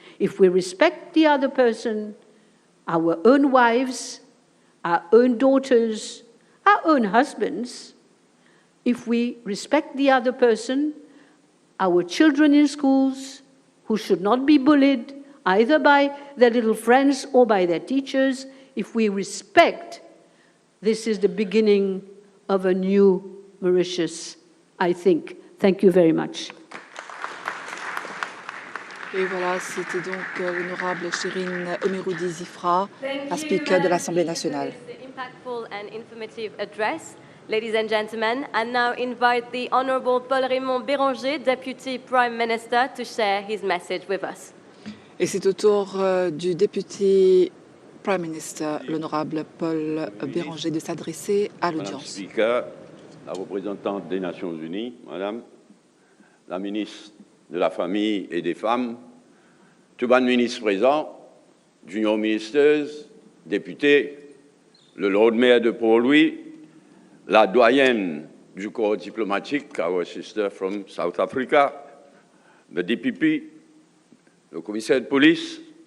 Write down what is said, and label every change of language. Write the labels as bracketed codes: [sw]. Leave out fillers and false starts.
[en] If we respect the other person, our own wives, our own daughters, our own husbands, if we respect the other person, our children in schools, who should not be bullied either by their little friends or by their teachers, if we respect, this is the beginning of a new Mauritius, I think. Thank you very much. [fr] Et voilà, c'était donc l'honorable Chérine Omeroudi-Zifra, la Speaker de l'Assemblée nationale. [en] Impactful and informative address, ladies and gentlemen, and now invite the Honourable Paul-Raymond Béranger, Deputy Prime Minister, to share his message with us. [fr] Et c'est au tour du député Prime Minister, l'honorable Paul Béranger, de s'adresser à Madame l'audience. Speaker, la représentante des Nations Unies, Madame la ministre de la Famille et des Femmes, tous les ministres présents, [en] junior ministers, [fr] députés, le Lord Mayor de Port-Louis, la doyenne du corps diplomatique, [en] our sister from South Africa, [fr] the DPP, le commissaire de police,